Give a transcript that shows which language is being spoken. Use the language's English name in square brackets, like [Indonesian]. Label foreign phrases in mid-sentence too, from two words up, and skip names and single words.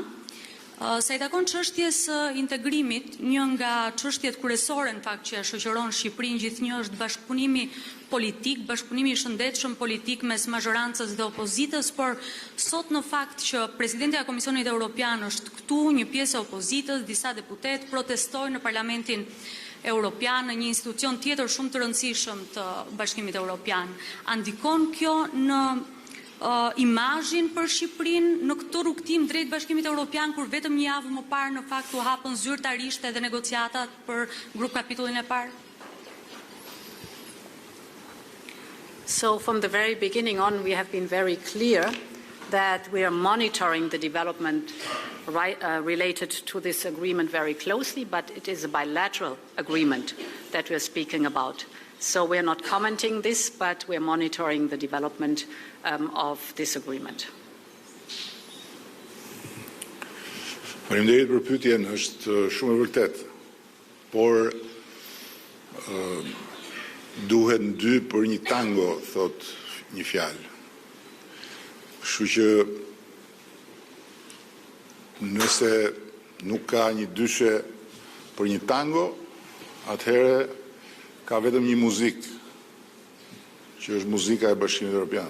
[Albanian] Sa i takon çështjes integrimit, një nga çështjet kryesore në fakt që shoqëron Shqipërinë gjithnjë është bashkëpunimi politik, bashkëpunimi i shëndetshëm politik mes mazhorancës dhe opozitës, por sot në fakt që presidenti i Komisionit Evropian është këtu, një pjesë e opozitës, disa deputet protestojnë në Parlamentin Evropian, në një institucion tjetër shumë të rëndësishëm të Bashkimit Evropian. A ndikon kjo në imazhin për Shqipërinë në këtë rrugtim drejt Bashkimit Evropian, kur vetëm një javë më parë në fakt u hapën zyrtarisht edhe negociatat për grup kapitullin e parë? [English] So from the very beginning on, we have been very clear that we are monitoring the development related to this agreement very closely, but it is a bilateral agreement that we are speaking about. So we are not commenting this, but we are monitoring the development of this agreement. [Albanian] Faleminderit për pyetjen, është shumë e vërtetë, por duhet në dy për një tango, thot një fjalë. Kështu që nëse nuk ka një dyshe për një tango, atëherë ka vetëm një muzikë, që është muzika e Bashkimit Evropian.